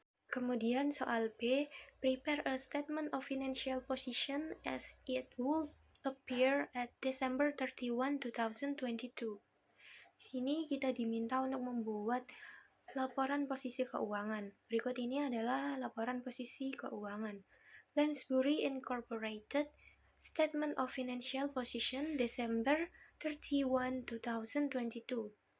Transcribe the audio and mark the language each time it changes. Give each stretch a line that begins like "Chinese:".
Indonesian: Kemudian soal B,
English: prepare a statement of financial position as it would appear at December 31, 2022.
Indonesian: Di sini kita diminta untuk membuat laporan posisi keuangan. Berikut ini adalah laporan posisi keuangan.
English: Lansbury Incorporated Statement of Financial Position December 31, 2022.